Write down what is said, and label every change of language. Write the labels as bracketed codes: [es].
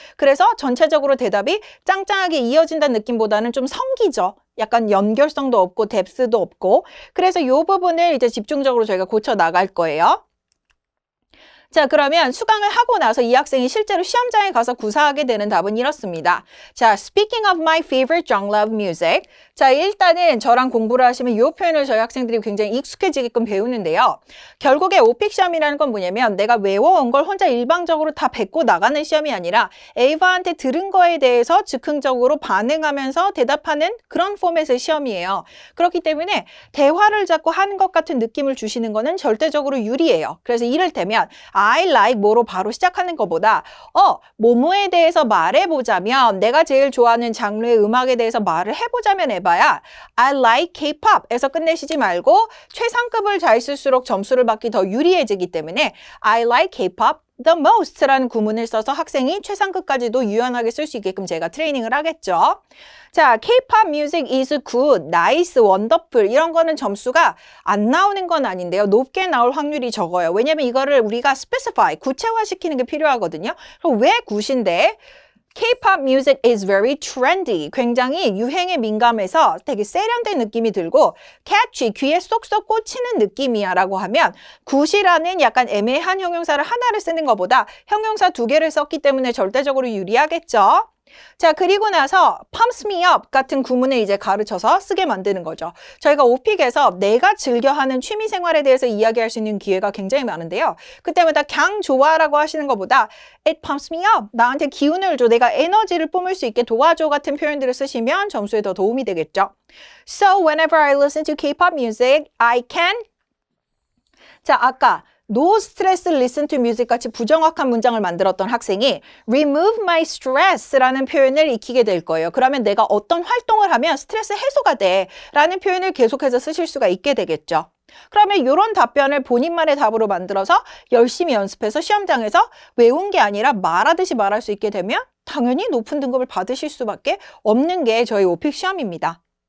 [ko] 그래서 전체적으로 대답이 짱짱하게 이어진다는 느낌보다는 좀 성기죠. 약간 연결성도 없고 뎁스도 없고. 그래서 이 부분을 이제 집중적으로 저희가 고쳐 나갈 거예요. 자, 그러면 수강을 하고 나서 이 학생이 실제로 시험장에 가서 구사하게 되는 답은 이렇습니다. [en] 자, speaking of my favorite genre of music. [ko] 자, 일단은 저랑 공부를 하시면 이 표현을 저희 학생들이 굉장히 익숙해지게끔 배우는데요. 결국에 오픽 시험이라는 건 뭐냐면 내가 외워온 걸 혼자 일방적으로 다 뱉고 나가는 시험이 아니라 에이바한테 들은 거에 대해서 즉흥적으로 반응하면서 대답하는 그런 포맷의 시험이에요. 그렇기 때문에 대화를 자꾸 하는 것 같은 느낌을 주시는 거는 절대적으로 유리해요. 그래서 이를테면 I like 뭐로 바로 시작하는 것보다 뭐뭐에 대해서 말해보자면 내가 제일 좋아하는 장르의 음악에 대해서 말을 해보자면 해봐야 I like K-pop에서 끝내시지 말고 최상급을 잘 쓸수록 점수를 받기 더 유리해지기 때문에 [en] I like K-pop the most [ko] 라는 구문을 써서 학생이 최상급까지도 유연하게 쓸 수 있게끔 제가 트레이닝을 하겠죠. 자, [en] K-pop music is good, nice, wonderful [ko] 이런 거는 점수가 안 나오는 건 아닌데요. 높게 나올 확률이 적어요. 왜냐면 이거를 우리가 specify, 구체화시키는 게 필요하거든요. 그럼 왜 굿인데? [en] K-pop music is very trendy. [ko] 굉장히 유행에 민감해서 되게 세련된 느낌이 들고 catchy, 귀에 쏙쏙 꽂히는 느낌이야 라고 하면 굿이라는 약간 애매한 형용사를 하나를 쓰는 것보다 형용사 두 개를 썼기 때문에 절대적으로 유리하겠죠. 자, 그리고 나서 [en] pumps me up [ko] 같은 구문을 이제 가르쳐서 쓰게 만드는 거죠. 저희가 오픽에서 내가 즐겨하는 취미생활에 대해서 이야기할 수 있는 기회가 굉장히 많은데요. 그때마다 그냥 좋아라고 하시는 것보다 [en] it pumps me up, [ko] 나한테 기운을 줘, 내가 에너지를 뿜을 수 있게 도와줘 같은 표현들을 쓰시면 점수에 더 도움이 되겠죠. [en] So whenever I listen to K-pop music, I can [ko] 자, 아까 [en] No stress, listen to music [ko] 같이 부정확한 문장을 만들었던 학생이 [en] remove my stress라는 [ko] 표현을 익히게 될 거예요. 그러면 내가 어떤 활동을 하면 스트레스 해소가 돼 라는 표현을 계속해서 쓰실 수가 있게 되겠죠. 그러면 이런 답변을 본인만의 답으로 만들어서 열심히 연습해서 시험장에서 외운 게 아니라 말하듯이 말할 수 있게 되면 당연히 높은 등급을 받으실 수밖에 없는 게 저희 오픽 시험입니다.